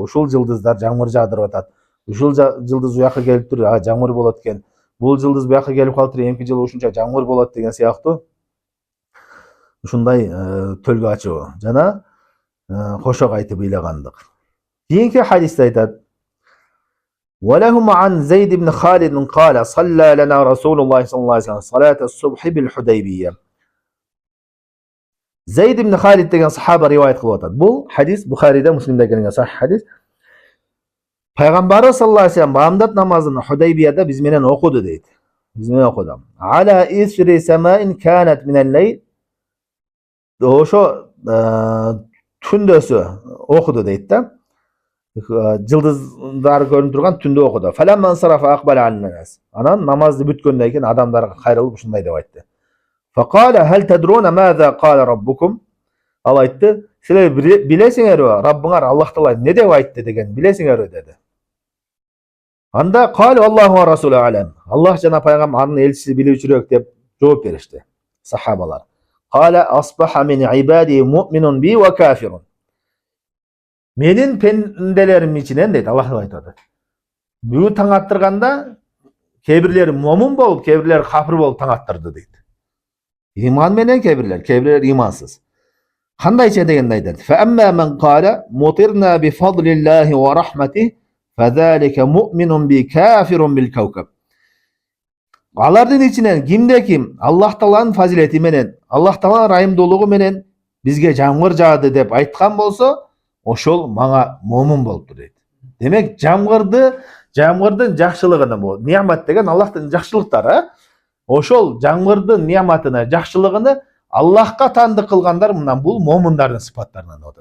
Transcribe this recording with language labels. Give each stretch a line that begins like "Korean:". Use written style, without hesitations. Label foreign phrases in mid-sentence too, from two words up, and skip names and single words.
Kyrgyz: Ушул жылдыздар жамгыр жаадырып атат. Ушул жылдыз уяка келип тур, жамгыр болот экен. Бул жылдыз буяка келип калыптыр, эмки жылы ушунча жамгыр болот деген сыяктуу. Ушундай төлгө ачуу жана кошок айтып ыйлагандык. Кийинки хадисте айтат:
Arabic: "ولهم عن زيد بن خالد قال صلى لنا رسول الله صلى الله عليه وسلم صلاة الصبح بالحديبية."
Kyrgyz: Зейд ибн Халид деген сахаба риваят кылып атат. Бул хадис Бухариде, Муслимде келген сахих хадис. Пайгамбарыбыз
Arabic: صلى الله عليه وسلم
Kyrgyz: баамдат намазын Худайбияда биз менен окуду дейт. Биз менен окуду.
Arabic: على إثر سماء كانت من الليل.
Kyrgyz: Ошо түндөсү окуду дейт да. Жылдыздар көрүнүп турган түндө окуду.
Arabic: فلما انصرف أقبل الناس.
Kyrgyz: Анан намазды бүткөндөн кийин адамдарга кайрылып ушундай деп айтты.
Arabic: فقال هل تدرون ماذا قال ربكم?
Kyrgyz: Ал айтты, силер билесиңерби, Раббыңар Аллах Таала эмне деп айтты деген билесиңерби деди.
Arabic: Анда قالوا الله ورسوله أعلم.
Kyrgyz: Аллах жана пайгамбар анын элчиси билүүчүрөөк деп жооп беришти сахабалар.
Arabic: قال أصبح من عبادي مؤمن بي وكافر.
Kyrgyz: Менин пенделерим ичинен дейт Аллах Таала айтады. Бүгүн таң аттырганда кээ-бирлери момун болуп, кээ-бирлери кафир болуп таң аттырды дейт. Иман менен кээ-бирлер имансыз. Кандайча дегенди айтат.
Arabic: فأما من قال مطرنا بفضل الله ورحمته فذلك مؤمن بي كافر بالكوكب.
Kyrgyz: Алардын ичинен кимде ким Аллах Тааланын фазилети менен, Аллах Тааланын райымдуулугу менен бизге жамгыр жаады деп айткан болсо, ошол мага момун болуптур дейт. Демек жамгырдын жакшылыгына бул ниямат деген Аллахтын жакшылыктары, ошол жамгырдын нияматына, жакшылыгыны Аллахка таандык кылгандар мындан бул момундардын сыпаттарынан болот.